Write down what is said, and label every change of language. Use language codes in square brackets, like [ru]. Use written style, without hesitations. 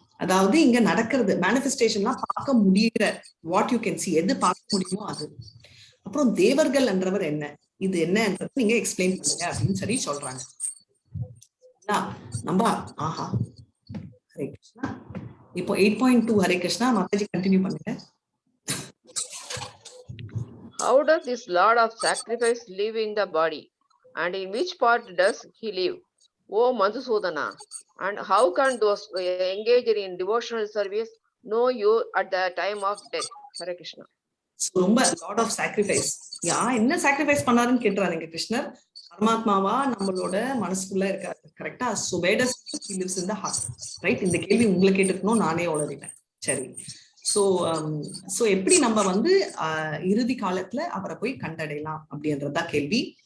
[ta] அதாவது இங்க நடக்கிறது மேனிஃபெஸ்டேஷன்லாம் பார்க்க முடியற [en] what you can see, [ta] எது பார்க்க முடியுமோ அது. அப்புறம் தேவர்கள் என்றவர் என்ன, இது என்னன்றது நீங்க எக்ஸ்பிளைன் பண்ணுங்க அப்படின்னு சொல்லி சொல்றாங்க. நம்ம ஆஹா ஹரே கிருஷ்ணா. இப்போ 8.2 ஹரே கிருஷ்ணா மாதாஜி கண்டினியூ பண்ணுங்க. [en] How does this Lord of sacrifice live in the body, and in which part does he live, O Madhusudana? And how can those engaged in devotional service know you at the time of death? [sa] Hare Krishna. [ta] ரொம்ப Lord of sacrifice, என்ன sacrifice பண்ணாருன்னு கேட்டுறாருங்க கிருஷ்ணர். பரமாத்மாவா நம்மளோட மனசுக்குள்ள இருக்காரு, கரெக்டா? [en] So where does he lives in the heart, right? [ta] இந்த கேள்வி உங்களை கேட்டுக்கணும், நானே உளறிட்டேன். சரி, சோ எப்படி நம்ம வந்து இறுதி காலத்துல அவரை போய் கண்டடையலாம் அப்படின்றதுதான் கேள்வி.